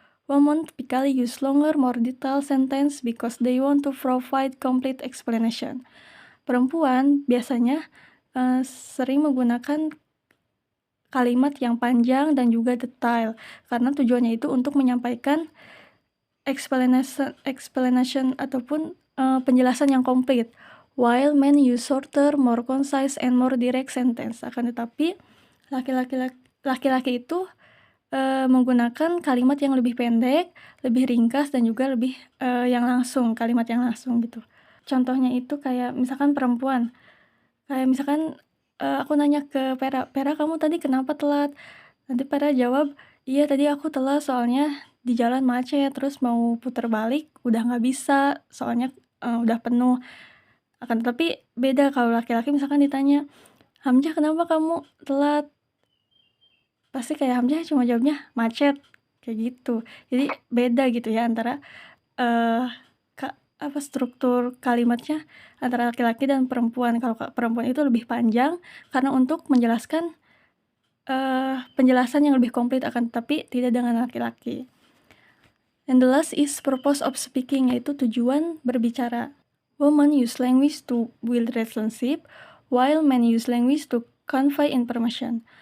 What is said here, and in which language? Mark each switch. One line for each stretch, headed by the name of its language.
English: Women typically use longer, more detailed sentence because they want to provide complete explanation.
Indonesian: Perempuan biasanya sering menggunakan kalimat yang panjang dan juga detail, karena tujuannya itu untuk menyampaikan explanation ataupun penjelasan yang komplit.
English: While men use shorter, more concise, and more direct sentence.
Indonesian: Akan tetapi laki-laki itu menggunakan kalimat yang lebih pendek, lebih ringkas, dan juga lebih yang langsung, kalimat yang langsung gitu. Contohnya itu kayak misalkan perempuan, kayak misalkan aku nanya ke Pera, "Pera, kamu tadi kenapa telat?" Nanti Pera jawab, "Iya, tadi aku telat soalnya di jalan macet, terus mau putar balik udah nggak bisa, soalnya udah penuh." Akan tetapi beda kalau laki-laki misalkan ditanya, "Hamzah, kenapa kamu telat?" Pasti kayak Hamzah cuma jawabnya, "Macet," kayak gitu. Jadi beda gitu ya antara struktur kalimatnya antara laki-laki dan perempuan. Kalau perempuan itu lebih panjang karena untuk menjelaskan penjelasan yang lebih komplit, akan tetapi tidak dengan laki-laki.
English: And the last is purpose of speaking,
Indonesian: yaitu tujuan berbicara.
English: Women use language to build relationship, while men use language to convey information.